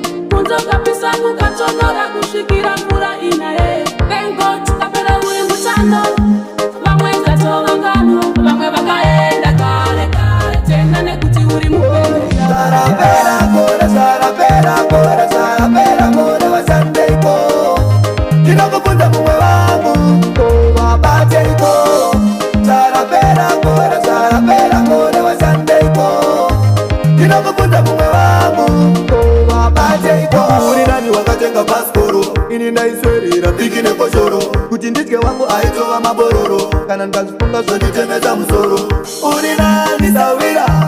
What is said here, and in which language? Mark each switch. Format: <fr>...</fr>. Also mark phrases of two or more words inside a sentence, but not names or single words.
<sn>Kunzokapisa kukatonora kusvikira mvura inaye.</sn> <en>Thank God,</en> <sn>tapera uri muchando. Vamwe dzatova ngano, vamwe vakaenda kare kare. Tenda nekuti uri mupenyu. Zarapera kore, zarapera kore, zarapera kore, vasandeiko. Ndinokubvunza mumwe wangu, ko vabateiko? Zarapera kore, zarapera kore, vasandeiko. Ndinokubvunza mumwe wangu, ko vabateiko? Uri nani wakatenga bhasikoro? Ini ndaiswerera piki nekoshoro. Kuti ndidye wangu aitova mabororo. Kana ndikazvifunga zvonditemesa musoro. Uri nani sawira?</sn>